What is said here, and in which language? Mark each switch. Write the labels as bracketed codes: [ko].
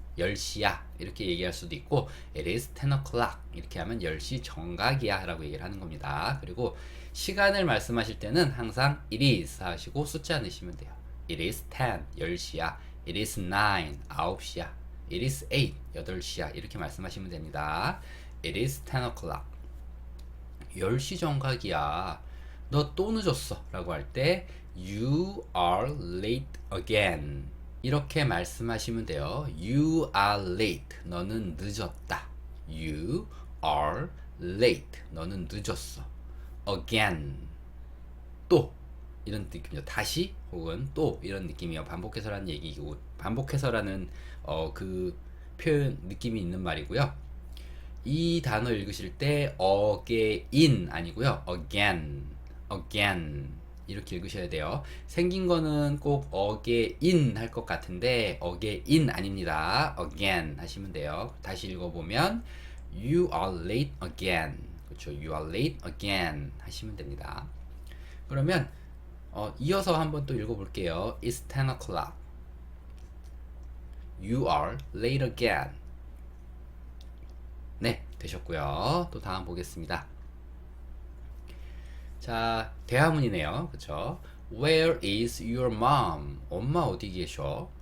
[ko] 10시야 이렇게 얘기할 수도 있고 [en] It is 10 o'clock [ko] 이렇게 하면 10시 정각이야 라고 얘기를 하는 겁니다. 그리고 시간을 말씀하실 때는 항상 It is 하시고 숫자 넣으시면 돼요. [en] It is 10 [ko] 10시야. [en] It is 9 [ko] 9시야. [en] It is 8 [ko] 8시야 이렇게 말씀하시면 됩니다. [en] It is 10 o'clock [ko] 10시 정각이야. 너 또 늦었어 라고 할 때 [en] You are late again [ko] 이렇게 말씀하시면 돼요. [en] You are late. [ko] 너는 늦었다. [en] You are late. [ko] 너는 늦었어. [en] Again. [ko] 또 이런 느낌이죠. 다시 혹은 또 이런 느낌이요. 반복해서라는 얘기고 반복해서라는 그 표현 느낌이 있는 말이고요. 이 단어 읽으실 때 again 아니고요. again. again. 이렇게 읽으셔야 돼요. 생긴 거는 꼭 again 할 것 같은데 again 아닙니다. again 하시면 돼요. 다시 읽어보면 [en] You are late again. [ko] 그렇죠. [en] You are late again [ko] 하시면 됩니다. 그러면 이어서 한번 또 읽어볼게요. [en] It's 10 o'clock. You are late again. [ko] 네, 되셨고요. 또 다음 보겠습니다. 자, 대화문이네요. 그쵸? [en] Where is your mom? [ko] 엄마 어디 계셔?